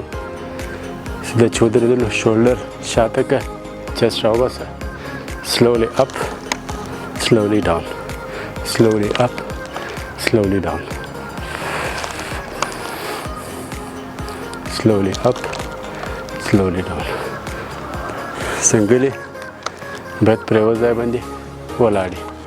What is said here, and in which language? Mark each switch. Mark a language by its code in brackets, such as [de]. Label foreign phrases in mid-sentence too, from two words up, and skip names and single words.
[ps] سیده چې ودرېدلو شولډر شاته کړه، چست راوباسه. [en] slowly up, slowly down, slowly up, slowly down, slowly up, slowly down. [ps] څنګلې برت پر یوه ځای باندې ولاړې.